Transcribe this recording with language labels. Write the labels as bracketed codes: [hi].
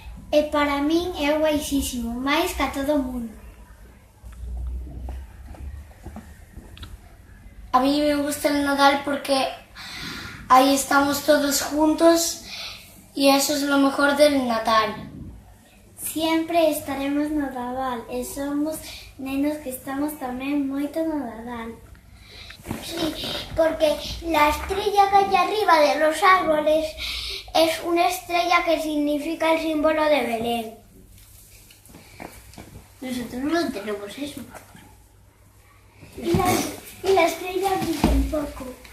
[gl] E para min é guaisísimo, máis que a todo o mundo. [es] A mí me gusta el Nadal porque ahí estamos todos juntos y eso es lo mejor del Natal. Siempre estaremos [gl] no Nadal e somos nenos que estamos tamén moito no Nadal. [es] Sí, porque la estrella que hay arriba de los árboles es una estrella que significa el símbolo de Belén. Nosotros no tenemos eso. Y la estrella brilla un poco.